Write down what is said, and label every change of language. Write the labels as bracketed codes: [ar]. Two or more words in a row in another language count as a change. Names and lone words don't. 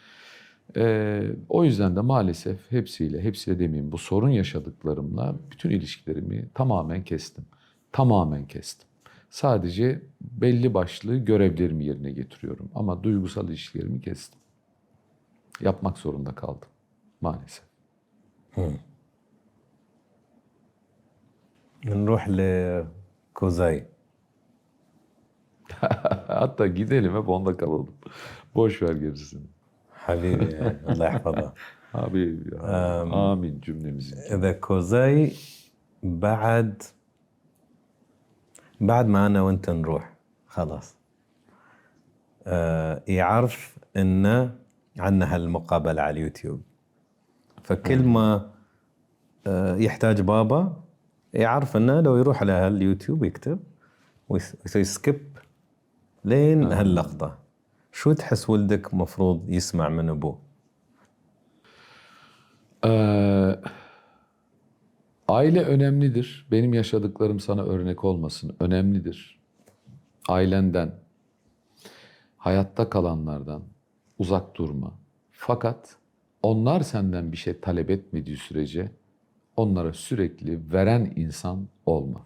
[tr] O yüzden de maalesef hepsiyle demeyeyim, bu sorun yaşadıklarımla bütün ilişkilerimi tamamen kestim. Tamamen kestim. Sadece belli başlı görevlerimi yerine getiriyorum ama duygusal ilişkilerimi kestim. Yapmak zorunda kaldım maalesef. [ar] نروح لكوزاي. [tr] Hatta gidelim hep onda kalalım. Boş ver gerisini. [ar] حبيبي الله يحفظه. [tr] Abi ya, amin cümlemizin. [ar] إذا كوزاي بعد ما أنا وأنت نروح خلاص يعرف إنه عنا هالمقابلة على اليوتيوب فكل ما يحتاج بابا يعرف إنه لو يروح على هاليوتيوب يكتب ويسوي سكيب لين هاللقطة. شو تحس ولدك مفروض يسمع من أبوه؟ [tr] Aile önemlidir. Benim yaşadıklarım sana örnek olmasın. Önemlidir. Ailenden, hayatta kalanlardan uzak durma. Fakat onlar senden bir şey talep etmediği sürece onlara sürekli veren insan olma.